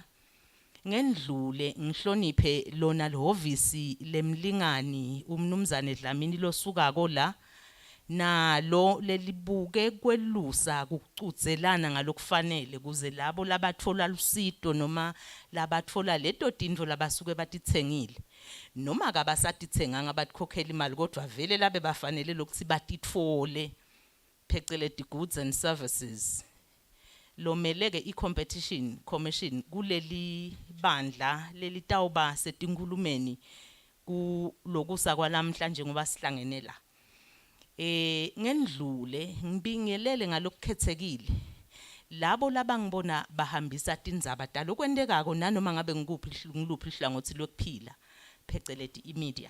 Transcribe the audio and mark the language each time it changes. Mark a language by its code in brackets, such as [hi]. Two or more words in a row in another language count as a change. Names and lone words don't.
[ss] Ngendlule ngihloniphe lona lihhovisi lemlingani umnumzane Dlamini losukako la nalo lelibuke kwelusa kucudzelana ngalokufanele kuze labo labatfola lusito noma labatfola leto tintfo labasuke batitsengile noma kabasatitsenganga batikhokhela imali kodwa vele labe bafanele lokuthi batitfole pheceleti [en] goods and services. [ss] Lomeleke i-competition commission kuleli bandla lelitawuba setinkulumeni kulokusa kwalamhla njengoba sihlangene la. Ngendlule ngibingelele ngalokukhethekile labo labangibona bahambisa tindzaba talokwendekako nanoma ngabe ngiluphi ihlangothi lokuphila pheceleti imedia.